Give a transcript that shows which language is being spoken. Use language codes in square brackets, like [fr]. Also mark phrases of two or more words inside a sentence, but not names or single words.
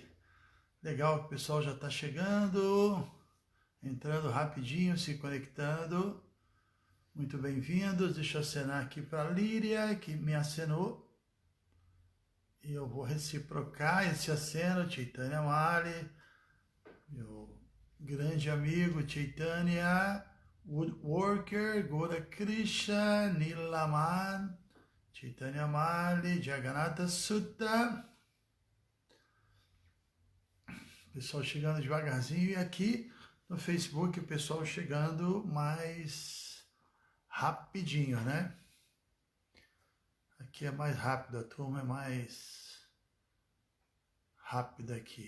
[pt] Legal que o pessoal já está chegando, entrando rapidinho, se conectando. Muito bem-vindos. Deixa eu acenar aqui para a Líria, que me acenou. E eu vou reciprocar esse aceno, Chaitanya Mali, meu grande amigo Chaitanya, Woodworker, Gora Krishna, Nilaman, Chaitanya Mali, Jagannatha Sutta. Pessoal chegando devagarzinho, e aqui no Facebook o pessoal chegando mais rapidinho, né? Aqui é mais rápido, a turma é mais rápida aqui.